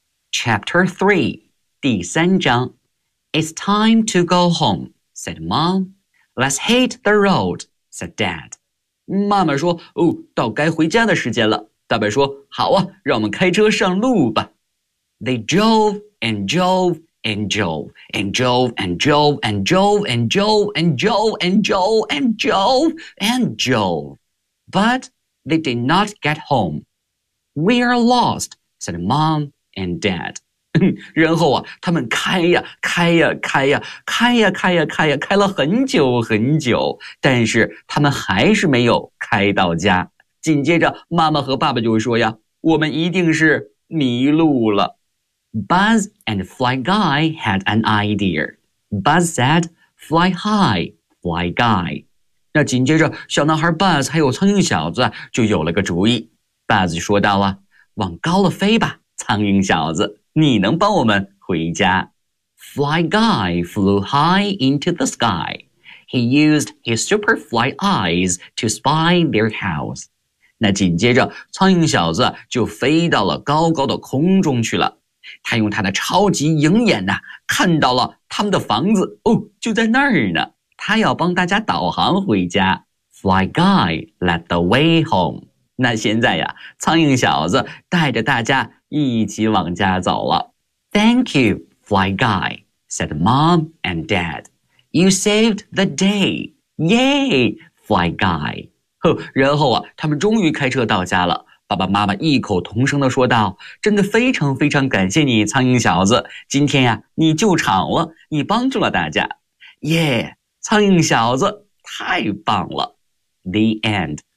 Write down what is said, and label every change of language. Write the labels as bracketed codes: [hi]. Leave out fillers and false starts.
[en] Chapter 3, [zh] 第三章。 [en] It's time to go home, said Mom. Let's hit the road, said Dad. [zh] 妈妈说，哦，到该回家的时间了。爸爸说，好啊，让我们开车上路吧。 [en] They drove and drove. And Joe, and Joe, and Joe, and Joe, and Joe, and Joe, and Joe, and Joe, and Joe. But they did not get home. We are lost, said Mom and Dad. [zh] 然后啊，他们开呀，开呀，开呀，开呀，开呀，开呀，开了很久很久，但是他们还是没有开到家。紧接着，妈妈和爸爸就说呀，我们一定是迷路了。 [en] Buzz and Fly Guy had an idea. Buzz said, fly high, fly guy. [zh] 那紧接着小男孩 Buzz 还有苍蝇小子就有了个主意。 Buzz 说道啊，往高了飞吧，苍蝇小子，你能帮我们回家。 [en] Fly Guy flew high into the sky. He used his super fly eyes to spy their house. [zh] 那紧接着苍蝇小子就飞到了高高的空中去了。他用他的超级鹰眼呢、看到了他们的房子哦，就在那儿呢。他要帮大家导航回家。 [en] Fly guy led the way home. [zh] 那现在呀，苍蝇小子带着大家一起往家走了。 [en] Thank you, fly guy, said mom and dad. You saved the day. Yay, fly guy. [zh] 然后啊，他们终于开车到家了。爸爸妈妈异口同声地说道，真的非常非常感谢你苍蝇小子，今天呀、你救场了，你帮助了大家。耶，苍蝇小子太棒了。 [en] The end.